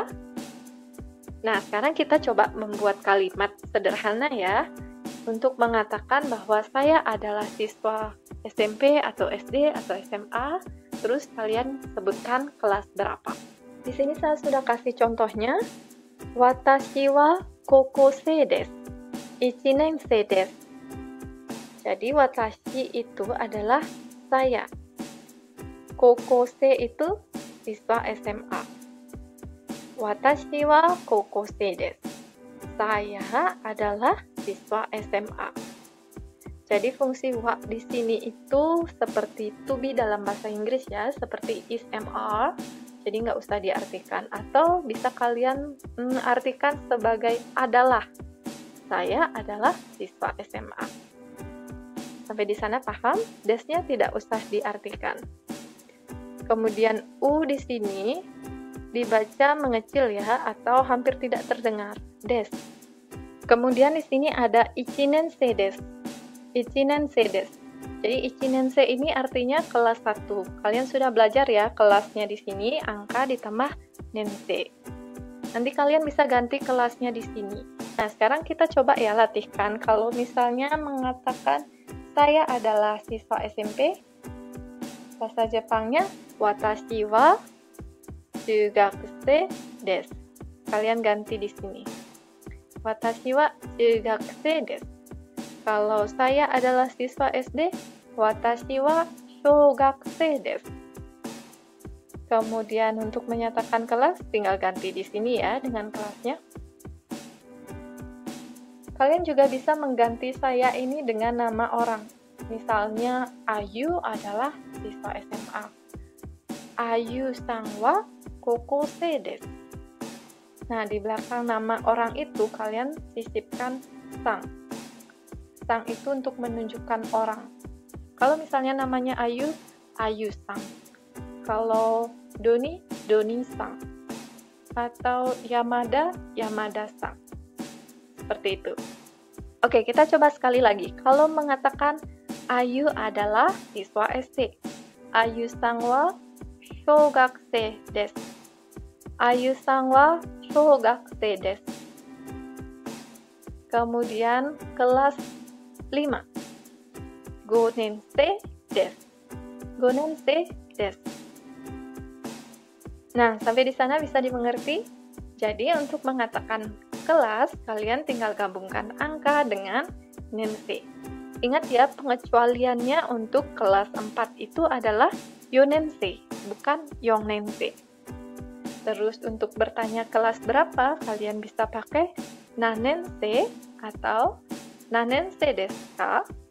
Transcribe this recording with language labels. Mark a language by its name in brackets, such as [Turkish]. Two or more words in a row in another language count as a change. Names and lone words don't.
[Indonesian] Nah, sekarang kita coba membuat kalimat sederhana ya untuk mengatakan bahwa saya adalah siswa SMP atau SD atau SMA, terus kalian sebutkan kelas berapa. Di sini saya sudah kasih contohnya. [Japanese] 私は高校生です. 1年生です. [Indonesian] Jadi watashi itu adalah saya. Kokosei itu siswa SMA. [Japanese] 私は高校生です. [Indonesian] Saya adalah siswa SMA. Jadi fungsi wa di sini itu seperti [English] to be [Indonesian] dalam bahasa Inggris ya, seperti [English] is, am, are. [Indonesian] Jadi nggak usah diartikan. Atau bisa kalian artikan sebagai adalah. Saya adalah siswa SMA. Sampai di sana paham? Desnya tidak usah diartikan. Kemudian U di sini dibaca mengecil ya, atau hampir tidak terdengar. Des. Kemudian di sini ada [Japanese] 一年生です. 一年生です. [Indonesian] Jadi ichinensei ini artinya kelas 1. Kalian sudah belajar ya kelasnya di sini, angka ditambah nensei. Nanti kalian bisa ganti kelasnya di sini. Nah, sekarang kita coba ya latihkan. Kalau misalnya mengatakan saya adalah siswa SMP, bahasa Jepangnya [Japanese] 私は中学生です. [Indonesian] Kalian ganti di sini. [Japanese] 私は中学生です. [Indonesian] Kalau saya adalah siswa SD, [Japanese] 私は小学生です. [Indonesian] Kemudian untuk menyatakan kelas, tinggal ganti di sini ya dengan kelasnya. Kalian juga bisa mengganti saya ini dengan nama orang. Misalnya, Ayu adalah siswa SMA. [Japanese] アユさんは高校生です. [Indonesian] Nah, di belakang nama orang itu kalian sisipkan sang. Sang itu untuk menunjukkan orang. Kalau misalnya namanya Ayu, Ayu-san. Kalau Doni, Doni-san. Atau Yamada, Yamada-san. Seperti itu. Oke, kita coba sekali lagi. Kalau mengatakan Ayu adalah siswa SD. [Japanese] アユさんは小学生です. アユさんは小学生です. [Indonesian] Kemudian kelas 5. [Japanese] 5年生です. 5年生です. [Indonesian] Nah, sampai di sana bisa dimengerti? Jadi, untuk mengatakan kelas, kalian tinggal gabungkan angka dengan nense. Ingat ya, pengecualiannya untuk kelas 4 itu adalah yonense, bukan yongnense. Terus untuk bertanya kelas berapa, kalian bisa pakai nanense atau [Japanese] 何年生ですか?